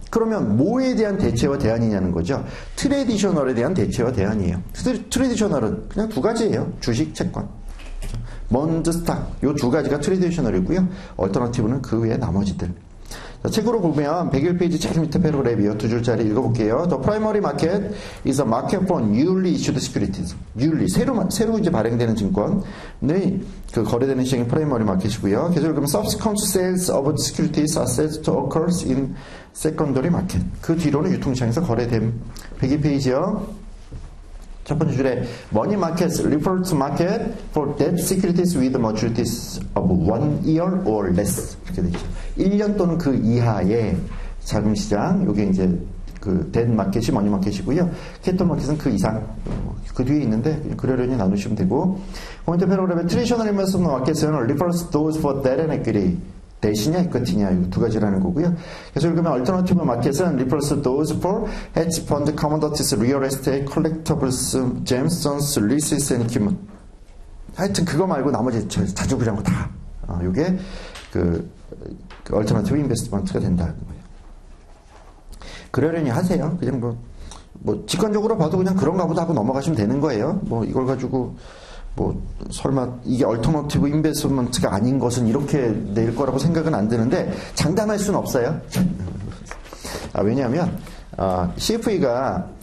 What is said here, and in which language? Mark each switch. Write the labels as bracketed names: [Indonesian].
[Korean] 그러면 뭐에 대한 대체와 대안이냐는 거죠. 트레디셔널에 대한 대체와 대안이에요. 트레디셔널은 그냥 두 가지예요. 주식, 채권. 먼저 스탁. 요 두 가지가 트레디셔널이고요. 얼터너티브는 그 외에 나머지들. 자, 책으로 보면 101페이지 제일 밑에 패러그래프요. 두 줄짜리 읽어볼게요. [English] The primary market is a market for newly issued securities. [Korean] 새로 이제 발행되는 증권이 그 거래되는 시장이 프라이머리 마켓이고요. 계속 읽으면 [English] subsequent sales of securities are said to occur in secondary market. [Korean] 그 뒤로는 유통시장에서 거래됨. 102페이지요. 첫 번째 줄에 [English] money markets refer to market for debt securities with maturities of 1 year or less. [Korean] 이렇게 되죠. 1년 또는 그 이하의 자금 시장. 요게 이제 그 debt 마켓이 money 마켓이고요. 캐피털 마켓은 그 이상. 그 뒤에 있는데 그러려니 나누시면 되고. 포인트 패러그래프의 [English] traditional investment market은 refers to those for debt and equity. [Korean] 대시냐, 이거티냐, 이 두 가지라는 거고요. 그래서 읽으면 [English] alternative market은 refers to those for hedge fund, commodities, real estate, collectibles, gemstones, leases and equipment. [Korean] 하여튼 그거 말고 나머지 자주 그런 거 다. 요게 그 alternative investment가 된다는 거예요. 그러려니 하세요. 그냥 뭐 직관적으로 봐도 그냥 그런가 보다 하고 넘어가시면 되는 거예요. 뭐 이걸 가지고 설마 이게 얼터너티브 인베스트먼트가 아닌 것은 이렇게 낼 거라고 생각은 안 드는데 장담할 수는 없어요. 왜냐하면 CFE가